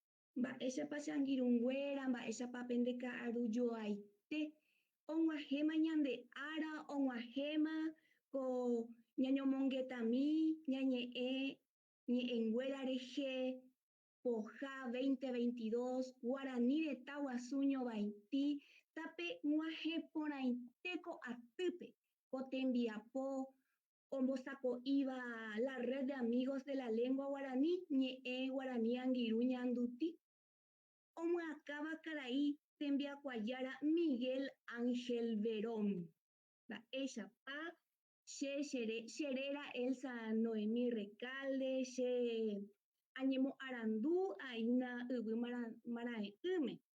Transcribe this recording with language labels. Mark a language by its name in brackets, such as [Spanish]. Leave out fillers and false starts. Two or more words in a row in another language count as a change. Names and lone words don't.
[Guarani] Mba'éicha changirũnguéra, mba'éichapa pendeca arujoaite, og̃uahẽma ñande ára, og̃uahẽma ko ñañomongetami ñañe'ẽ ñe'ẽnguéra rehe pohã 2022 Guarani retã guasu ñovaiti tape g̃uahẽ porãitéko atýpe ko tembiapo ombosako'íva [Spanish] la red de amigos de la lengua guaraní [Guarani] ñe'ẽ Guarani Angirũ Ñandutĩ omyakãva karai tembiakuajára Miguel Ángel Verón. Mba'éichapa cheréra Elsa Noemí Recalde, che añemoarandu aína yvy maraĩ'ỹme.